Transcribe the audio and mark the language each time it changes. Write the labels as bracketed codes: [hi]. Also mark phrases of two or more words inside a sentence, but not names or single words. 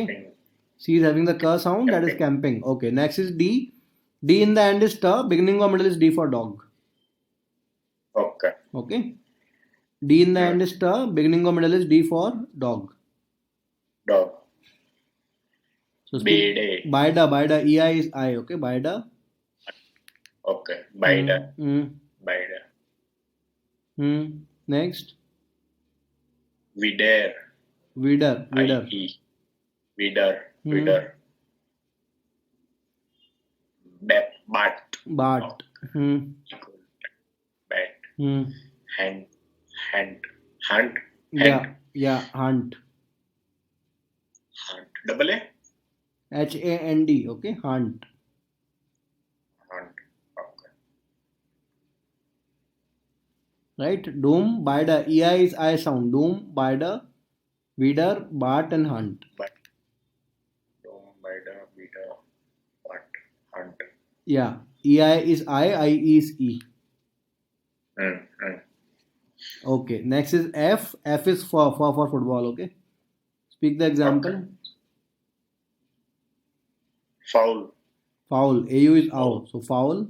[en] Okay. C is having the K sound. That is camping. Okay. Next is D. D in the end is T. Beginning or middle is D for dog. Okay. Okay. D in the end is T. Beginning or middle is D for dog. Dog. So speak. Bede. Baida. Baida. EI is I. Okay. Baida. Okay. Bida. Mm. Bida. Next. Vider. Vidar. Vidar. IE. Vider. Hmm. Vider. Bat. Bat. Bat. Hmm. Hand. Hunt. Yeah. Yeah. Hunt. Hunt. Double A. HAND. Okay. Hunt. Hunt. Okay. Right. Doom. Baida. EI is I sound. Doom. Baida. Vidar. Bat and Hunt. Bat. Dom. Bida. Vida. Bat. Hunt. Yeah. EI is I is E. Okay. Next is F. F is for football. Okay. Speak the example. Okay. Foul. Foul. AU is ow. So foul.